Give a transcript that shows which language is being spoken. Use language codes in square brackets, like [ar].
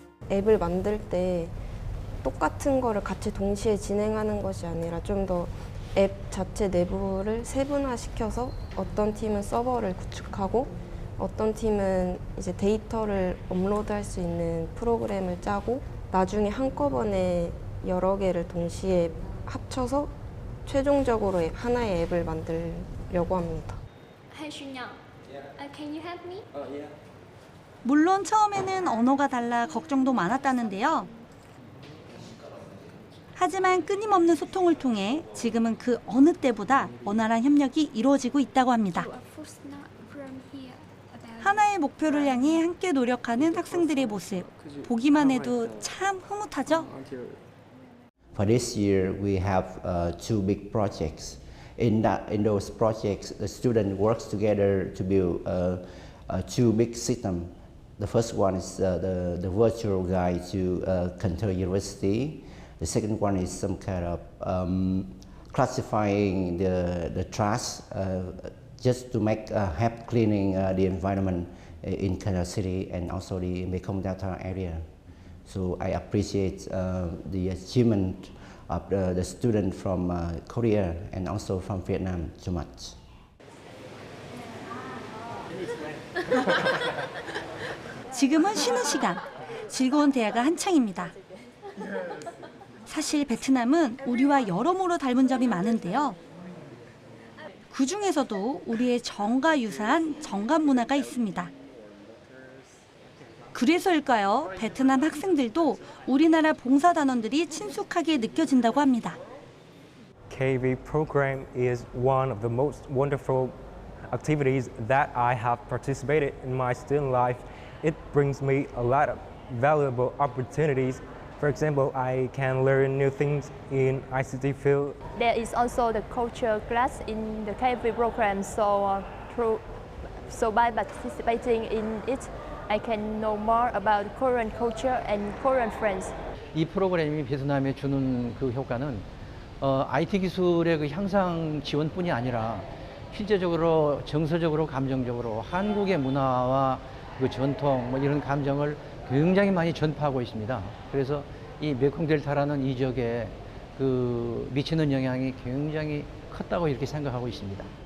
[ko] 앱을 만들 때 똑같은 거를 같이 동시에 진행하는 것이 아니라 좀 더 앱 자체 내부를 세분화시켜서 어떤 팀은 서버를 구축하고 어떤 팀은 이제 데이터를 업로드할 수 있는 프로그램을 짜고 나중에 한꺼번에 여러 개를 동시에 합쳐서 최종적으로 하나의 앱을 만들려고 합니다. [en] Hey Shunya, can you help me? [ko] 물론 처음에는 언어가 달라 걱정도 많았다는데요. 하지만 끊임없는 소통을 통해 지금은 그 어느 때보다 원활한 협력이 이루어지고 있다고 합니다. 하나의 목표를 향해 함께 노력하는 학생들의 모습, 보기만 해도 참 흐뭇하죠? [en] For this year, we have two big projects. In those projects, the student works together to build two big systems. The first one is the virtual guide to Cần Thơ University. The second one is some kind of classifying the trash just to make help cleaning the environment in Cần Thơ City and also the Mekong Delta area. So I appreciate the achievement of the student from Korea and also from Vietnam so much. [ko] 지금은 쉬는 시간, 즐거운 대화가 한창입니다. 사실 베트남은 우리와 여러모로 닮은 점이 많은데요. 그 중에서도 우리의 정과 유사한 정감 문화가 있습니다. 그래서일까요? 베트남 학생들도 우리나라 봉사단원들이 친숙하게 느껴진다고 합니다. [en] KV program is one of the most wonderful activities that I have participated in my student life. It brings me a lot of valuable opportunities. For example, I can learn new things in ICT field. There is also the culture class in the KV program, so by participating in it, I can know more about Korean culture and Korean friends. [ko] 이 프로그램이 베트남에 주는 그 효과는 IT 기술의 그 향상 지원뿐이 아니라 실제적으로 정서적으로 감정적으로 한국의 문화와 그 전통 뭐 이런 감정을 굉장히 많이 전파하고 있습니다. 그래서 이 메콩 델타라는 이 지역에 그 미치는 영향이 굉장히 컸다고 이렇게 생각하고 있습니다.